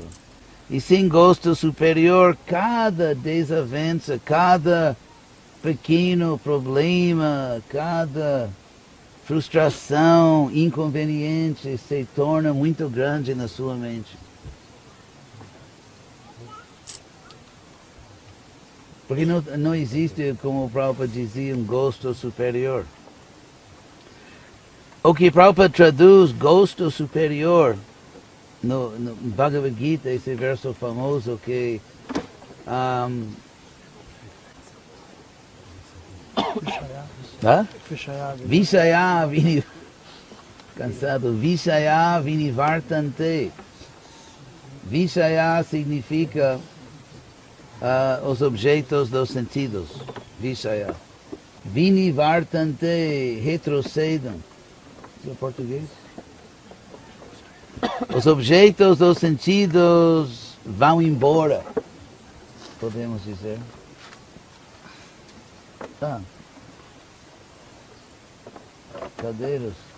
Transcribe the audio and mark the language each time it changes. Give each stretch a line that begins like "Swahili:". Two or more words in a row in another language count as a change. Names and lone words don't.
Portuguese: E sem gosto superior, cada desavença, cada pequeno problema, cada frustração, inconveniente se torna muito grande na sua mente. Porque não existe, como o Prabhupada dizia, um gosto superior. O que Prabhupada traduz gosto superior no Bhagavad Gita, esse verso famoso que
Sanskrit: विषया विनिवर्तन्ते.
Portuguese: Vishaya significa os objetos dos sentidos. Vishaya. Vinivartante, retrocedam. Isso é português? Os objetos dos sentidos vão embora, podemos dizer. Tá. Cadeiras.